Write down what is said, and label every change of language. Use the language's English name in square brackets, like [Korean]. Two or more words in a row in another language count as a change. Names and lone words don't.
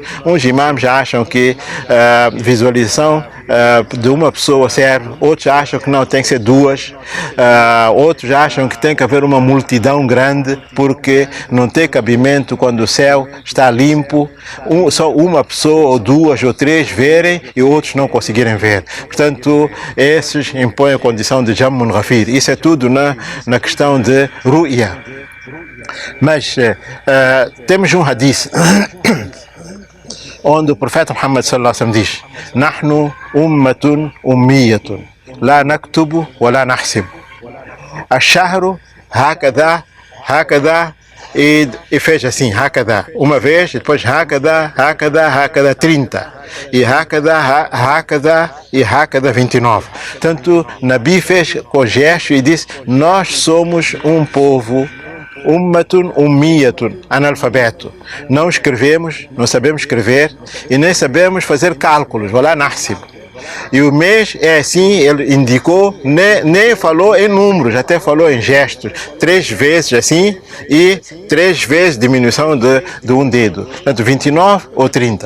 [Portuguese] Uns imãs acham que a visualização de uma pessoa serve, outros acham que não, tem que ser duas, outros acham que tem que haver uma multidão grande, porque não tem cabimento quando o céu está limpo, só uma pessoa ou duas ou três verem e outros não conseguirem ver. Portanto, esses impõem a condição de [Arabic] جمع غفير. [Portuguese] Isso é tudo na questão de Ru'ya. Mas temos um hadith onde o profeta Muhammad [Arabic] صلى الله عليه وسلم [Portuguese] diz: [Arabic] نحن أمة أمية لا نكتب ولا نحسب. الشهر هكذا، هكذا, [Portuguese] e fez assim, hakadha, uma vez, e depois [Arabic] هكذا، هكذا، هكذا, [Portuguese] 30. E [Arabic] هكذا، هكذا, [Portuguese] e hakadha, 29. Portanto, Nabi fez com gesto e disse: nós somos um povo [Arabic] أمة أمية, [Portuguese] analfabeto. Não escrevemos, não sabemos escrever e nem sabemos fazer cálculos. [Arabic] ولا نحسب. [Portuguese] E o mês é assim, ele indicou, nem falou em números, até falou em gestos, 3 vezes assim e 3 vezes diminuição de um dedo, portanto 29 ou 30.